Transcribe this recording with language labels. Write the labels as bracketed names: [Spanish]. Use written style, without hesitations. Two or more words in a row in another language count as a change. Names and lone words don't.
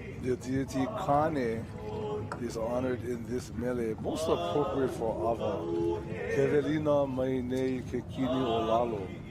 [English] The deity Kane is honored in this mele, most appropriate for Ava. [Hawaiian] Kevelina mai nei ke kini o lalo.